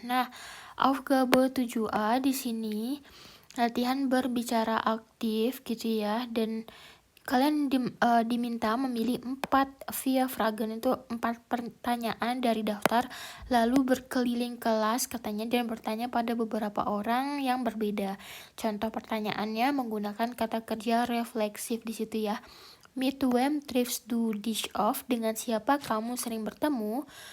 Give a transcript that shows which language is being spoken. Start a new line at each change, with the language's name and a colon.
Indonesian: Nah, Aufgabe 7A di sini latihan berbicara aktif gitu ya, dan kalian diminta memilih 4 Fragen, itu 4 pertanyaan dari daftar, lalu berkeliling kelas katanya dan bertanya pada beberapa orang yang berbeda. Contoh pertanyaannya menggunakan kata kerja refleksif di situ ya.
German: Mit wem triffst du dich oft?
Indonesian: Dengan siapa kamu sering bertemu?